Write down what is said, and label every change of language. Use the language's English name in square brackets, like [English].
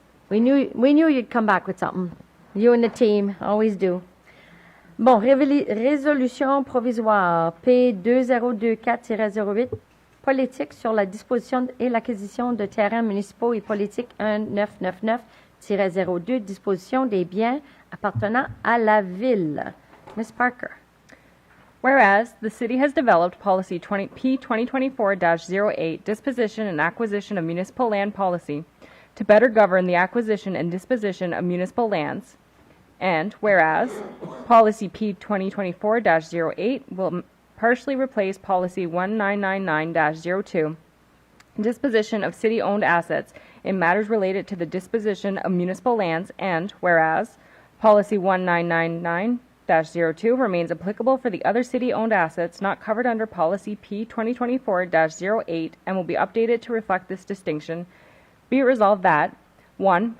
[English] We knew you'd come back with something. You and the team always do. [French] Bon, résolution provisoire P2024-08, politique sur la disposition et l'acquisition de terrains municipaux et politique 1999-02, disposition des biens appartenant à la ville. [English] Ms. Parker. Whereas the city has developed policy P2024-08, disposition and acquisition of municipal land policy, to better govern the acquisition and disposition of municipal lands. And whereas policy P2024-08 will partially replace policy 1999-02, disposition of city-owned assets in matters related to the disposition of municipal lands, and whereas policy 1999-02 remains applicable for the other city-owned assets not covered under policy P2024-08 and will be updated to reflect this distinction, be it resolved that 1.